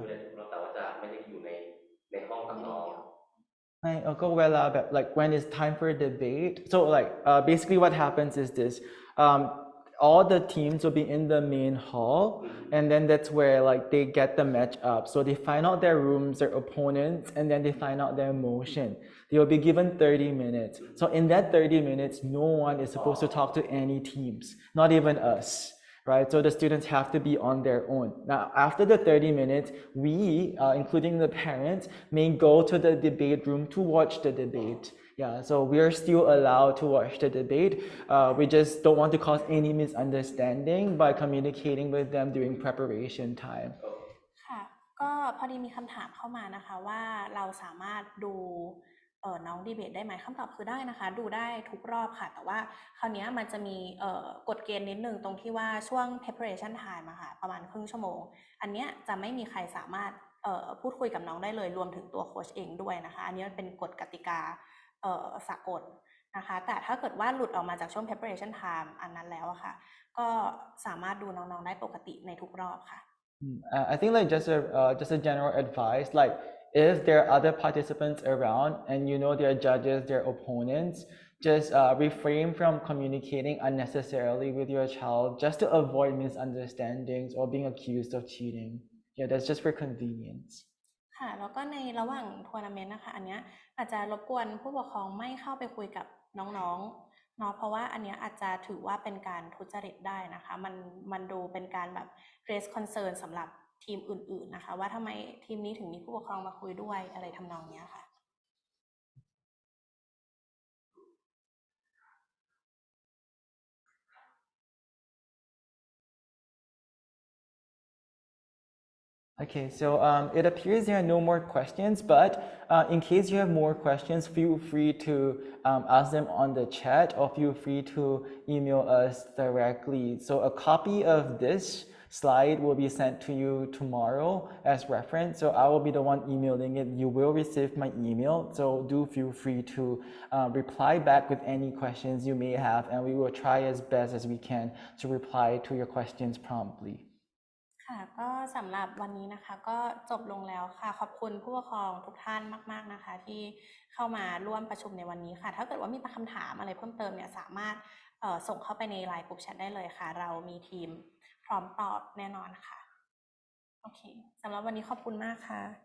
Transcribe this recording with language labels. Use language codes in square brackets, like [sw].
[th] ดูได้ทุกรอบแต่ว่าจะไม่ได้อยู่ในห้องกับน้อง ไม่ก็เวลาแบบ [en] when it's time for a debate so basically what happens is this all the teams will be in the main hall, and then that's where like they get the match up. So they find out their rooms, their opponents, and then they find out their motion. They will be given 30 minutes. So in that 30 minutes, no one is supposed to talk to any teams, not even us. Right, so the students have to be on their own. Now, after the 30 minutes, we, including the parents, may go to the debate room to watch the debate. Yeah, so we are still allowed to watch the debate. We just don't want to cause any misunderstanding by communicating with them during preparation time. [th] ค่ะก็พอดีมีคำถามเข้ามานะคะว่าเราสามารถดูน้องดีเบตได้ไหมคำตอบคือได้นะคะดูได้ทุกรอบค่ะแต่ว่าคราวนี้มันจะมีกฎเกณฑ์นิดนึงตรงที่ว่าช่วง preparation time อะค่ะประมาณครึ่งชั่วโมงอันเนี้ยจะไม่มีใครสามารถพูดคุยกับน้องได้เลยรวมถึงตัวโค้ชเองด้วยนะคะอันนี้มันเป็นกฎกติกาสากลนะคะแต่ถ้าเกิดว่าหลุดออกมาจากช่วง preparation time อันนั้นแล้วอะค่ะก็สามารถดูน้องๆได้ปกติในทุกรอบค่ะ [en] I think like just a general advice, like if there are other participants around and you know their judges, their opponents, just refrain from communicating unnecessarily with your child just to avoid misunderstandings or being accused of cheating. Yeah, that's just for convenience. [th] ค่ะแล้วก็ในระหว่างทัวร์นาเมนต์นะคะอันเนี้ยอาจจะรบกวนผู้ปกครองไม่เข้าไปคุยกับน้องๆเนาะเพราะว่าอันเนี้ยอาจจะถือว่าเป็นการทุจริตได้นะคะมันดูเป็นการแบบ raise concern สำหรับทีมอื่นๆนะคะว่าทำไมทีมนี้ถึงมีผู้ปกครองมาคุยด้วยอะไรทำนองเนี้ยค่ะ [en] Okay, so it appears there are no more questions, but in case you have more questions, feel free to ask them on the chat or feel free to email us directly. So a copy of this slide will be sent to you tomorrow as reference. So I will be the one emailing it. You will receive my email. So do feel free to reply back with any questions you may have, and we will try as best as we can to reply to your questions promptly. [th] ค่ะก็สำหรับวันนี้นะคะก็จบลงแล้วค่ะขอบคุณผู้ปกครองทุกท่านมากๆนะคะที่เข้ามาร่วมประชุมในวันนี้ค่ะถ้าเกิดว่ามีคำถามอะไรเพิ่มเติมเนี่ยสามารถส่งเข้าไปใน LINE กลุ่มแชทได้เลยค่ะเรามีทีมพร้อมตอบแน่นอนค่ะโอเคสำหรับวันนี้ขอบคุณมากค่ะ